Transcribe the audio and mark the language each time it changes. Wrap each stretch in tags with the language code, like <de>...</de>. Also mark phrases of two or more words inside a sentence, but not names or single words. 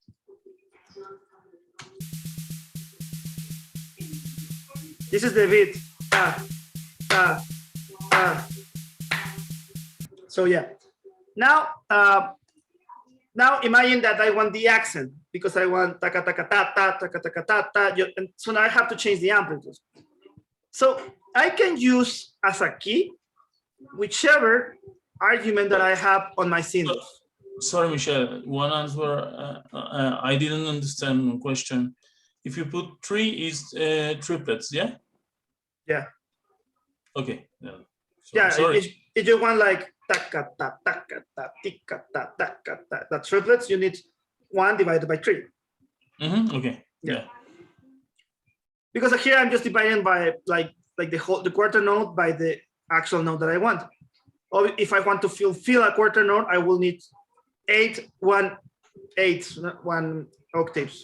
<en>This is the beat. So yeah. Now imagine that I want the accent because I want taka taka ta ta taka taka ta ta. And so now I have to change the amplitude. So I can use as a key whichever argument that I have on my synth. Sorry, Michelle. One answer. I didn't understand the question. If you put 3 is triplets, yeah? Yeah. Okay. Yeah. Yeah. Sorry. If you want like taka ta taka ta tika ta taka ta, that triplets, you need 1 divided by 3. Okay. Yeah. Because here I'm just dividing by like the quarter note by the actual note that I want. Or if I want to fill a quarter note, I will need 8 1/8 octaves.</en>